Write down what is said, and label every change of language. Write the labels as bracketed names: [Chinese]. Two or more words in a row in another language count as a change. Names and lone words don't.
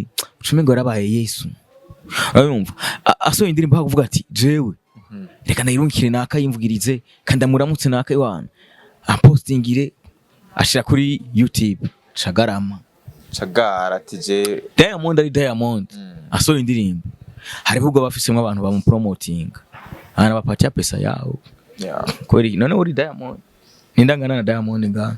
[Rundi] ucumengo yarabaye Yesu urumva asohoye indirimbo hakuvuga ati jewe reka ndayirungikire naka yimvugirize kandi amuramutse naka iwana apostingire ashira kuri YouTube Chagara ati je Diamond asohoye indirimbo hari bwo bafisemo abantu bamupromotinga [Swahili] ana bapatia pesa yao kweli [Rundi] none uri Diamond nindangana na Diamond nga